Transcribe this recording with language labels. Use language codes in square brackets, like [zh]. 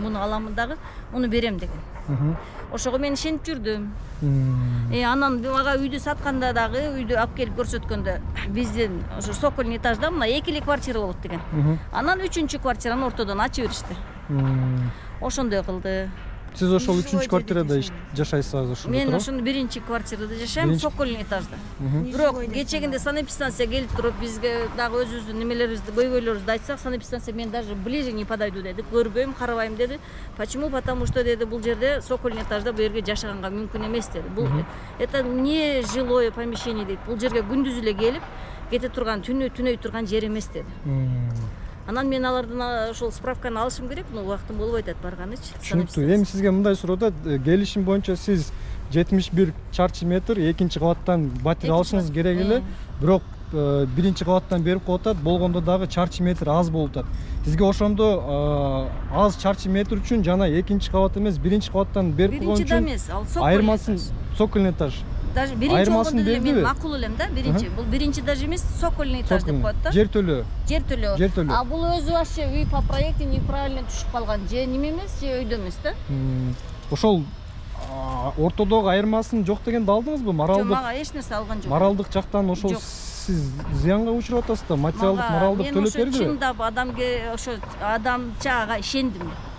[ky] Муну аламын дагы, муну берем деген. Ошого мен ишенип жүрдүм. Анан мага үйдү сатканда дагы, үйдү алып келип көрсөткөндө биздин ошо сокольный этажда мына экили квартира болот деген. Анан 3-чү квартираны ортодон ачып беришти. Ошондой кылды. Сиз ошол 3-чү квартирада жашайсыз ошондо? Мен ошондо 1-чи квартирада жашайм, сокольный этажда. Бирок кечегинде санэпидстанция келип туруп, бизге дагы өзүбүздүн немелерибизди, көйгөйлөрүбүздү айтсак, санэпидстанция мен [ru] даже ближе не подойду [ky] деди, көрбөйм, карабайм деди. [ru] Почему? Потому что [ky] деди, бул жерде сокольный этажда бу жерге жашаганга мүмкүн эмес деди. Бул [ru] это не жилое помещение [ky] дейт. Бул жерге күндүз эле келип, кете турган, түнөй турган жер эмес деди. Анан мен алардан ошол справканы алышым керек, но убактым болбой атат барганычы. Түшүнүктүү. Эми сизге мындай суроо: келишим боюнча сиз 71 чарчы метр экинчи кабаттан батир алышыңыз керек эле, бирок биринчи кабаттан берип коюп атат, болгондо дагы чарчы метр аз болуп атат. Сизге ошондо аз чарчы метр үчүн жана экинчи кабат эмес, биринчи кабаттан берип койгон үчүн айырмасын сокольный этаж. Даже биринчи болгондо деле мен макул элем да, биринчи. Бул биринчи этаж эмес, сокольный этаж деп коет да. Жер төлөө. Жер төлөө. Бул өзү вообще үй [ru] по проекту неправильно [ky] түшүп калган. Же неме эмес, же өйдө эмес да. Ошол ортодогу айырмасын жок дегенди алдыңызбы? Моралдык. Жок, мага эч нерсе алган жок. Моралдык жактан ошол сиз зыянга учуруп атасыз да, материалдык, моралдык төлөп бердиби? Мен чындап адамга ошо адамчага ишендим.